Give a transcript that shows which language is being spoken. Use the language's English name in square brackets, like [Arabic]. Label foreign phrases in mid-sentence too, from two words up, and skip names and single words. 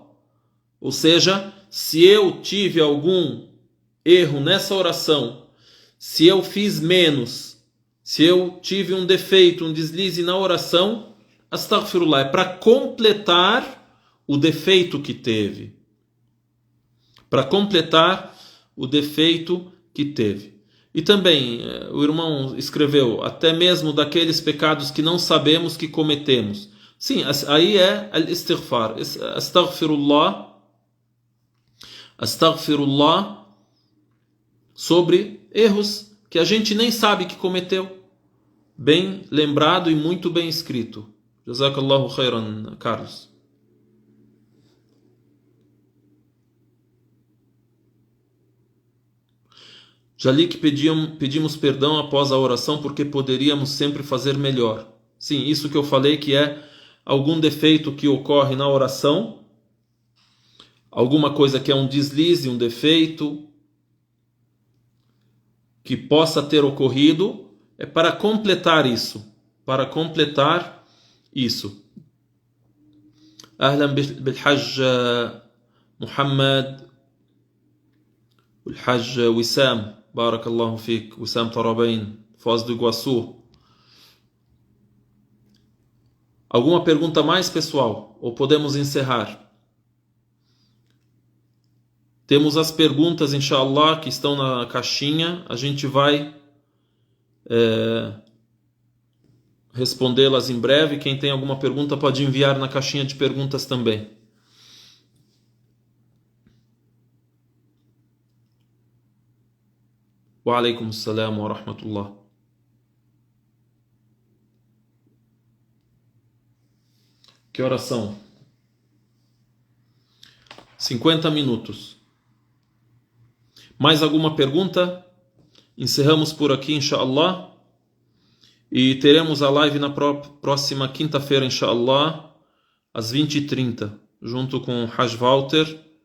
[Portuguese] Ou seja, se eu tive algum erro nessa oração, se eu fiz menos, se eu tive um defeito, um deslize na oração, astaghfirullah é para completar o defeito que teve. Para completar o defeito que teve. E também, o irmão escreveu, até mesmo daqueles pecados que não sabemos que cometemos. Sim, aí é al-istighfar. Astaghfirullah sobre erros que a gente nem sabe que cometeu. Bem lembrado e muito bem escrito. [Arabic] جزاك الله خيرا, [Portuguese] Carlos. Já li que pedimos perdão após a oração porque poderíamos sempre fazer melhor. Sim, isso que eu falei que é algum defeito que ocorre na oração, alguma coisa que é um deslize, um defeito que possa ter ocorrido, é para completar isso. Para completar isso. [Arabic] أهلا بالحاج محمد، بالحاج وسام. بارك الله فيك, Wissam Tarabain, Foz do Iguaçu. [Portuguese] Alguma pergunta mais, pessoal? Ou podemos encerrar? Temos as perguntas, inshallah, que estão na caixinha. A gente vai respondê-las em breve. Quem tem alguma pergunta pode enviar na caixinha de perguntas também. [Arabic] وعليكم السلام ورحمة الله. [Portuguese] Que horas são? 50 minutos. Mais alguma pergunta? Encerramos por aqui, inshallah. E teremos a live na próxima quinta-feira, inshallah, às 20h30, junto com o Haj Walter.